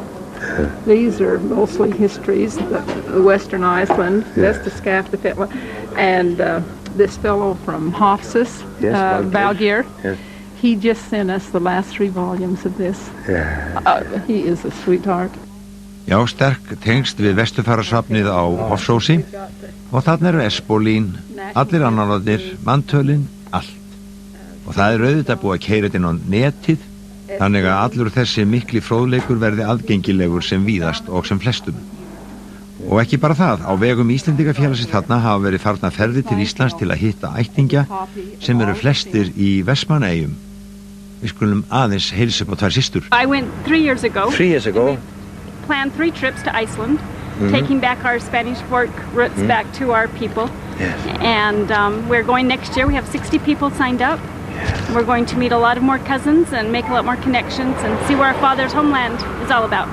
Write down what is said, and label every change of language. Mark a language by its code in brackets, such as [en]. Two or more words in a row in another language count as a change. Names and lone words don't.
[en] These are mostly histories, the Western Iceland, that's the Skaftafelli, and this fellow from Hofsís, Valgeir, he just sent us the last 3 volumes of this. He is a sweetheart. [is] Já, sterk tengst við Vesturfarasafnið á Hofsósi og þarna eru Espólín, allir annarlarnir, manntölin, allt. Og það er auðvitað búið að keyra þetta inn á netið, þannig að allur þessi mikli fróðleikur verði aðgengilegur sem víðast og sem flestum. Og ekki bara það, á vegum Íslendingafélagsins þarna hafa verið farnar ferðir til Íslands til að hitta ættingja sem eru flestir í Vestmannaeyjum. Við skulum aðeins heilsa upp á 2 systur. [en] I went 3 years ago. 3 years ago. We planned 3 trips to Iceland, taking back our Spanish work roots back to our people. Yes. And we're going next year. We have 60 people signed up. We're going to meet a lot of more cousins and make a lot more connections and see what our father's homeland is all about.